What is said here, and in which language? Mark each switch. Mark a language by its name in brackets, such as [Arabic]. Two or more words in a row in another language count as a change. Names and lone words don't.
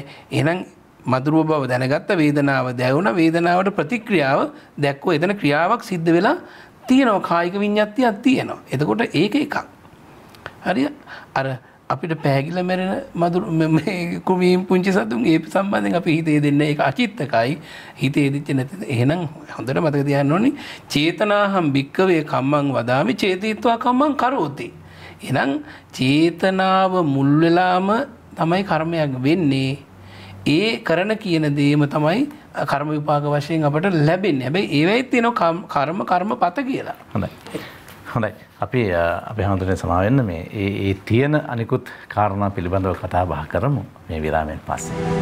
[Sinhala] එහෙනම් මදුරුව බව දැනගත්ත වේදනාව දැවුණා වේදනාවට ප්‍රතික්‍රියාව දැක්කෝ එතන ක්‍රියාවක් සිද්ධ වෙලා තියෙනවා කායික විඤ්ඤාතියක් තියෙනවා. එතකොට ඒක එකක්. හරිය අර අපිට පෑගිලා මැරෙන මදුරු මේ කුමීම් පුංචි සතුන් ඒ සම්බන්ධයෙන් අපි හිතේ දෙන්නේ ඒක අචිත්තකයි හිතේ දෙච්ච නැති. එහෙනම් හොඳට මතක තියාගන්න ඕනේ [Pali] චේතනාහම් භික්කවේ කම්මං වදාමි චේතිත්වා කම්මං කරෝති. [Sinhala] එහෙනම් චේතනාව මුල් වෙලාම තමයි කර්මයක් වෙන්නේ. ඒ කරන කියන දේම තමයි කර්ම විපාක වශයෙන් අපට ලැබෙන්නේ. හැබැයි ඒවෙත් තියෙනවා කර්මපත කියලා. හොඳයි. අපි හඳුනන සමා වෙන්න මේ ඒ තියෙන අනිකුත් කාරණා පිළිබඳව කතා බහ කරමු මේ විරාමයෙන් පස්සේ.